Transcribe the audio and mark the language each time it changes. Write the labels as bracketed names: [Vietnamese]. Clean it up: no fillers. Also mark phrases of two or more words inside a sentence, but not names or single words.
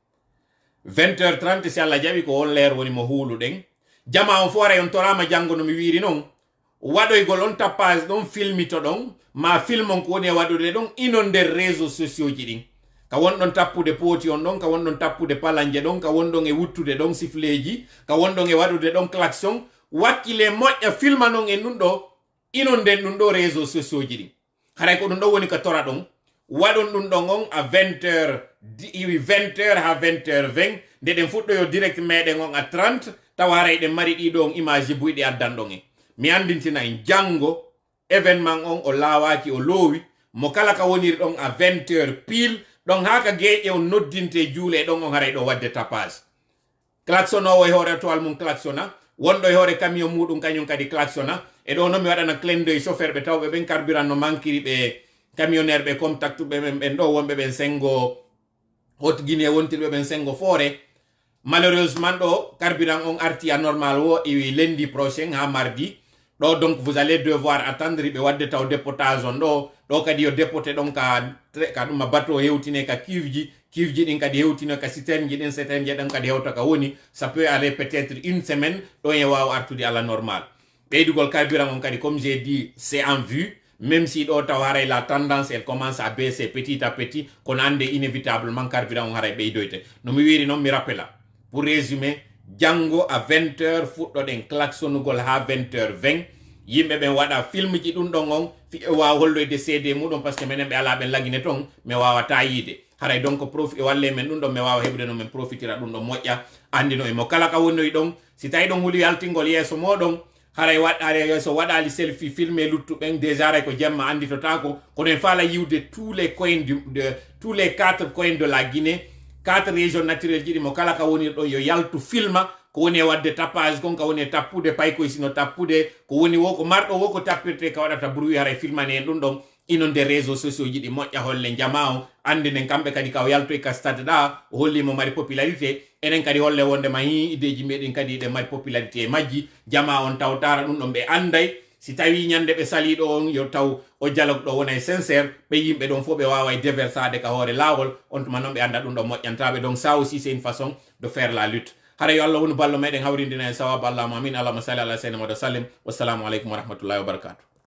[Fula] 20h30 si Allah jaɓi ko on leer woni mo huuluɗen jama on foore on torama janngo no mi wiiri noon waɗoygol on tappage ɗon filmito ɗon ma film on ko woni e waɗude ɗon inon nder [French] réseau sociaux [Fula] ji ɗin ka wonɗon tappude pooti on ɗon ka wonɗon tappude palanje ɗon ka wonɗon e wuttude ɗon sifleji ka wonɗon e waɗude ɗon klaxon wakkile moƴƴa filma non e ɗum ɗo inon nden ɗum ɗo réseau sociaux ji ɗin haray ko ɗum ɗo woni ka tora ɗon waɗon ɗum ɗon on à 20h ha 20h20 nde ɗen fuɗɗoyo direct meɗen on à 30 tawa haray ɗen mari ɗiɗo on image ji buyɗi addan ɗon en mi andintina en janngo événement on o laawaki o loowi mo kala ka woniri ɗon [French] à 20h pile [Fula] ɗon haka geeƴe on noddinte juule ɗon on haray ɗo wadde tapage klaxonowo e hoore toal mum klaxona wonɗo e hoore camion muɗum kañum kadi klaxona e ɗo noon mi waɗana [French] clin d'œil [Fula] chauffeur ɓe tawɓe ɓen carburant no manquiri ɓe camionnaire ɓe contact ɓe ɓen ɗo wonɓe ɓen sengo haute guinée wontirɓe ɓen sengo foore malheureusement ɗo carburant on arti [French] à normal [Fula] wo e [French] lundi prochain [Fula] ha mardi ɗo [French] donc vous allez devoir attendre [Fula] ɓe wadde taw dépotage on ɗo kadi yo dépoté ɗon ka ɗum bateau hewtine ka cuve ji ɗin kadi hewtine ka citerne ji ɗin citerne ji ɗen kadi hewta ka woni [French] ça peut aller peut-être une semaine [Fula] ɗon e wawa artude [French] à la normale [Fula] ɓeydugol carburant on kadi [French] comme j'ai dit c'est en vue même si [Fula] ɗo taw haray [French] la tendance elle commence à baisser petit à petit [Fula] kono ande inévitablement carburant on haray ɓeydoyte no mi wiri noon mi rappela [French] pour résumer [Fula] janngo à 20h fuɗɗoɗen klaxonugol ha 20h20 yimɓe ɓen waɗa film ji ɗum ɗon on fi wawa holloyde cd muɗum [French] par ce que [Fula] minen ɓe ala ɓen lagine ton mi wawata yiide haray donc walle men ɗum ɗon mi wawa heɓde no min profitira ɗum ɗon moƴƴa andino e mo kala ka wonnoyi ɗon si tawi ɗon huuli yaltingol yeeso moɗon haray yeeso waɗali selfie filmé luttuɓen déjà ray ko jemma anditotako kono en faala yiwde [French] tous les coins tous les 4 coins de la Guinée 4 régions naturelles [Fula] jiɗi mo kala ka woni ɗon yo yaltu filma ko woni e wadde tapage kon ka woni e tappude paykoye sino tappude ko woni wo ko marɗo wo ko tappirte ka waɗata bruit haray filmane en ɗum ɗon inon nder [French] réseaux sociaux [Fula] jiɗi moƴƴa holle jama o andinen kamɓe kadi ka o yaltoy ka stade ɗa o hollimo mari popularité enen kadi holle wondema hi ideji meɗen kadi ɗe mari popularité e majji jama on tawtara ɗum ɗon ɓe anday si tawi ñande ɓe saliɗo on yo taw o dialogue ɗo wona e sincére ɓe yimɓe ɗon fof ɓe wawa déversade ka hoore lawol on tuma noon ɓe anda ɗum ɗon moƴƴantaɓe [French] donc ça aussi c'est une façon de faire la lutte [Fula] hara yo Allah wonu ballo meɗen hawrindina e sawabu [Arabic] اللهم آمين اللهم صل على سيدنا محمد سلم والسلام عليكم ورحمة الله وبركاته